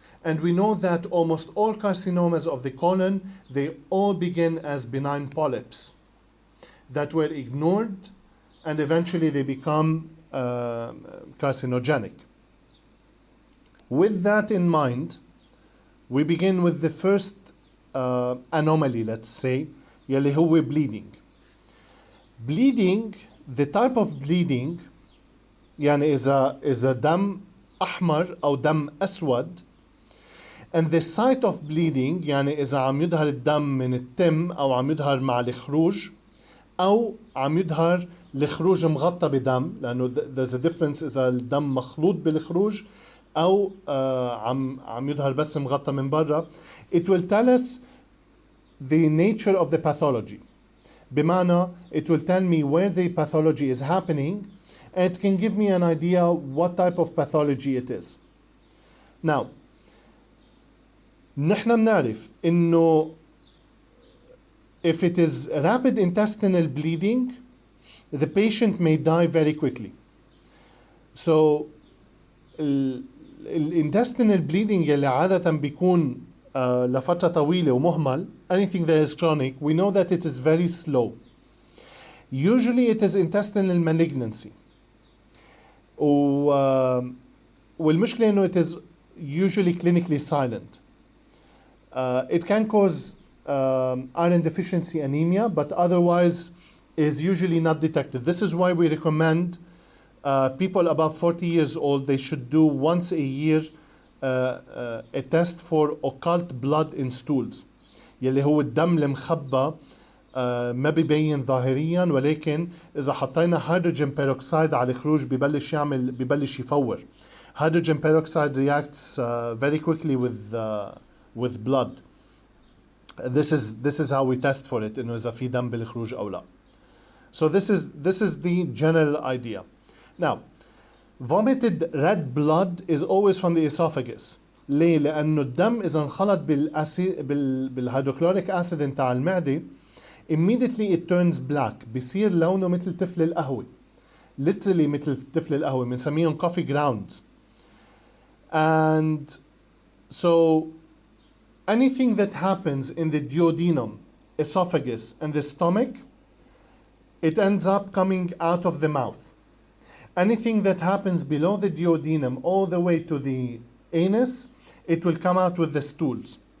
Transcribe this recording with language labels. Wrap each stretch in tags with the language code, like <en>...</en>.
<en>And we know that almost all carcinomas of the colon, they all begin as benign polyps that were ignored, and eventually they become carcinogenic. With that in mind, we begin with the first anomaly, let's say,</en> <ar>يلي هو</ar> <en>bleeding. Bleeding, the type of bleeding,</en> <ar>يعني إذا دم أحمر أو دم أسود,</ar> <en>and the site of bleeding,</en> <ar>يعني إذا عم يظهر الدم من التم أو عم يظهر مع الخروج أو عم يظهر الخروج مغطى بدم, لأنه</ar> <en>there's a difference</en> <ar>إذا الدم مخلوط بالخروج أو عم يظهر بس مغطى من برا.</ar> <en>It will tell us the nature of the pathology.</en> <ar>بمعنى</ar> <en>it will tell me where the pathology is happening, and it can give me an idea what type of pathology it is. Now,</en> <ar>نحن بنعرف إنه</ar> <en>if it is rapid intestinal bleeding, the patient may die very quickly. So,</en> <ar>ال</ar> <en>intestinal bleeding</en> <ar>يلي عادة بيكون لفترة طويلة ومهمل,</ar> <en>anything that is chronic, we know that it is very slow. Usually it is intestinal malignancy.</en> <ar>والمشكلة إنه</ar> <en>it is usually clinically silent. It can cause iron deficiency anemia, but otherwise is usually not detected. This is why we recommend people above 40 years old, they should do once a year a test for occult blood in stools,</en> <ar>يلي هو الدم المخبى ما بيبين ظاهريا, ولكن إذا حطينا هيدروجين</ar> <en>peroxide</en> <ar>على الخروج ببلش يفور.</ar> <en>Hydrogen peroxide reacts very quickly with blood. This is how we test for it,</en> <ar>إنه إذا في دم بالخروج أو لا.</ar> <en>So this is the general idea. Now, vomited red blood is always from the esophagus.</en> <ar>ليه؟ لأنه الدم إذا انخلط بالهيدروكلوريك أسيد نتاع المعدة,</ar> <en>immediately it turns black.</en> <ar>بيصير لونه مثل تفل القهوة.</ar> <en>Literally</en> <ar>مثل تفل القهوة. بنسميهم</ar> <en>coffee grounds. And so anything that happens in the duodenum, esophagus, and the stomach, it ends up coming out of the mouth. Anything that happens below the duodenum all the way to the anus, it will come out with the stools.</en>